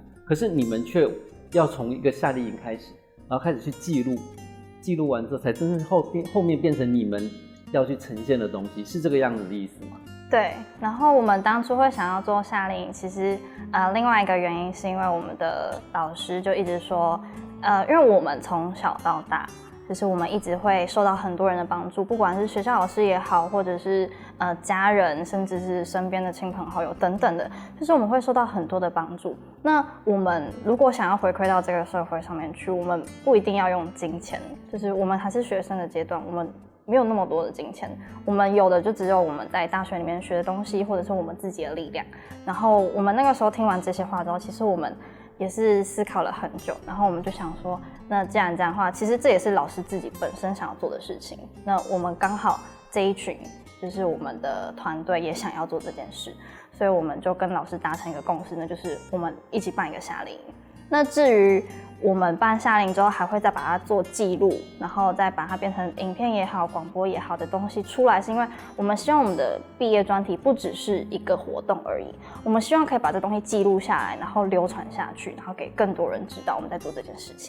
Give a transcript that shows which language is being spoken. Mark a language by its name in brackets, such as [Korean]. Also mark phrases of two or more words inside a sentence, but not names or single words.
[Chinese] 可是你們卻要從一個夏令營開始，然後開始去記錄完之後，才真正後面變成你們要去呈現的東西，是這個樣子的意思嗎？對，然後我們當初會想要做夏令營，其實另外一個原因是因為我們的老師就一直說，因為我們從小到大，就是我們一直會受到很多人的幫助，不管是學校老師也好，或者是家人，甚至是身邊的親朋好友等等的，就是我們會受到很多的幫助。那我們如果想要回饋到這個社會上面去，我們不一定要用金錢，就是我們還是學生的階段，我們沒有那麼多的金錢，我們有的就只有我們在大學裡面學的東西，或者是我們自己的力量。然後我們那個時候聽完這些話之後，其實我們也是思考了很久，然後我們就想說，那既然這樣的話，其實這也是老師自己本身想要做的事情。那我們剛好這一群就是我們的團隊也想要做這件事，所以我們就跟老師達成一個共識，那就是我們一起辦一個夏令營。那至於我們辦夏令營之後，還會再把它做記錄，然後再把它變成影片也好、廣播也好的東西出來，是因為我們希望我們的畢業專題不只是一個活動而已，我們希望可以把這東西記錄下來，然後流傳下去，然後給更多人知道我們在做這件事情。